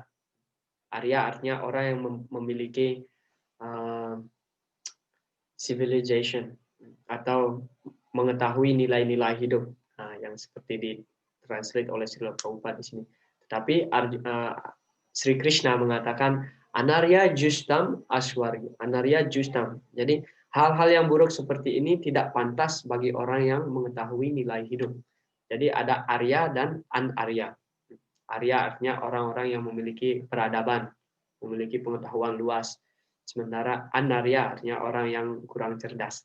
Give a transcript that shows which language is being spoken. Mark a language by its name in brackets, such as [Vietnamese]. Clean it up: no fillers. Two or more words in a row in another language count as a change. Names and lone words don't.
[Indonesian] Arya artinya orang yang memiliki civilization atau mengetahui nilai-nilai hidup, yang seperti ditranslate oleh Srila Prabhupada di sini. Tetapi Sri Krishna mengatakan [Sanskrit] अनार्य जुष्टम् अस्वर्ग्य, अनार्य जुष्टम्. [Indonesian] Jadi hal-hal yang buruk seperti ini tidak pantas bagi orang yang mengetahui nilai hidup. Jadi ada Arya dan An-Arya. Arya artinya orang-orang yang memiliki peradaban, memiliki pengetahuan luas. Sementara Anarya artinya orang yang kurang cerdas.